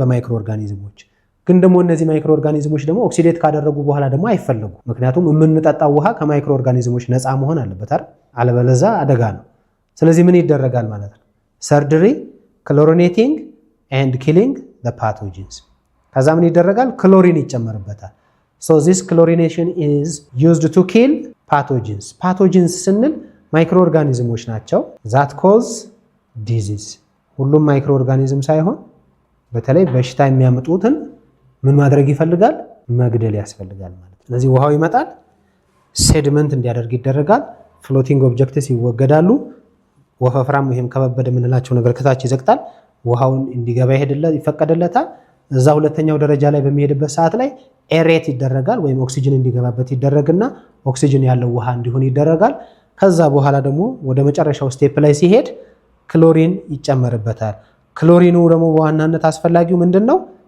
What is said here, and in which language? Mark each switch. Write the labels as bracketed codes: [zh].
[am] በማይክሮ ኦርጋኒዝሞች። ግን ደግሞ እነዚህ ማይክሮ ኦርጋኒዝሞች ደግሞ ኦክሲዴት ካደረጉ በኋላ ደግሞ አይፈለጉ። ምክንያቱም የምንጠጣው ውሃ ከማይክሮ ኦርጋኒዝሞች ነፃ መሆን አለበት አይደል? አለበለዚያ አደጋ ነው። ስለዚህ ምን ይደረጋል ማለት ነው? [en] ሰርጀሪ ክሎሪኔቲንግ ኤንድ ኪሊንግ ዘ ፓቶጂንስ። [am] ከዛ ምን ይደረጋል? ክሎሪን ይጨመርበታል። [en] so this chlorination is used to kill pathogens. [am] pathogens ስንል ማይክሮ ኦርጋኒዝሞች ናቸው [en] that cause disease። [am] ሁሉም ማይክሮ ኦርጋኒዝም ሳይሆን በተለይ በሽታ የሚያመጡትን ምን ማድረግ ይፈልጋል? መግደል ያስፈልጋል ማለት ነው። ስለዚህ ውሃው ይመጣል፣ ሴድመንት እንዲያደርግ ይደረጋል፣ ፍሎቲንግ ኦብጀክትስ ይወገዳሉ፣ ወፈፍራም ወይም ከበበደ የምንላቸው ነገር ከታች ይዘቅጣል፣ ውሃውን እንዲገባ ይፈቀድለታል። እዛ ሁለተኛው ደረጃ ላይ በሚሄድበት ሰዓት ላይ ኤሬት ይደረጋል ወይም ኦክሲጅን እንዲገባበት ይደረግና ኦክሲጅን ያለው ውሃ እንዲሆን ይደረጋል። ከዛ በኋላ ደግሞ ወደ መጨረሻው ስቴፕ ላይ ሲሄድ ክሎሪን ይጨመርበታል። ክሎሪኑ ደግሞ በዋናነት አስፈላጊው ምንድነው?